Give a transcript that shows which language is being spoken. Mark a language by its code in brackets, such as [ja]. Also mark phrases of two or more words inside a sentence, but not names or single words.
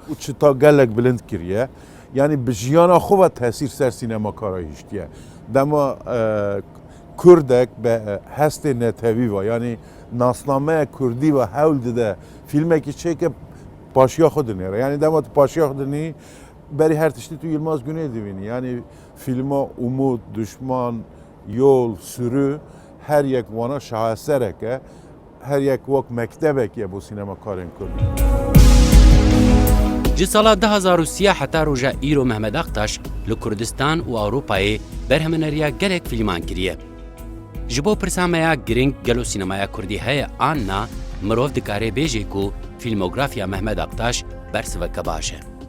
[ku] û çita gelek bilind kiriye. Yani bi jiyana xwe ve tesîr ser sînemakara hiştiye. Dema Kurdek be hestê netewî ve yani nasnameya Kurdî ve hewl dide fîlmekî çêke paşiya xwe dinêre. Yani dema tu paşiya xwe dinî berî her tiştî tu Yılmaz Güney divînî. Yani fîlma Umut, Düşman, Yol, Sürü her yek wana şaheserek e. Her yek wek mektebek ye bo sînemakarên Kurdî. Ji sala 2030 heta roja îro Mehmed Aktaş li Kurdistan û Ewropayê berhemeneriya gelek fîlman kiriye. Ji bo pirsameya giring gelo sînemaya Kurdî heye an na mirov dikare bêje ku fîlmografiya Mehmed Aktaş bersiveke baş e.